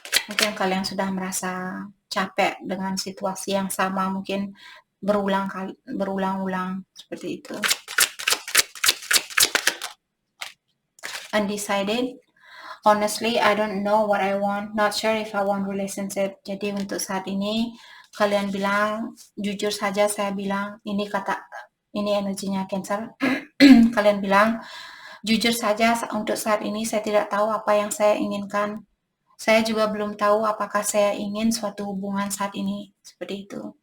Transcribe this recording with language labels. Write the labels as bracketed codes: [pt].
[id] Mungkin kalian sudah merasa capek dengan situasi yang sama, mungkin berulang-ulang seperti itu. [en] Undecided. Honestly, I don't know what I want. Not sure if I want relationship. [id] Jadi untuk saat ini, kalian bilang, jujur saja saya bilang, ini energinya Cancer. Kalian bilang, jujur saja untuk saat ini saya tidak tahu apa yang saya inginkan. Saya juga belum tahu apakah saya ingin suatu hubungan saat ini. Seperti itu.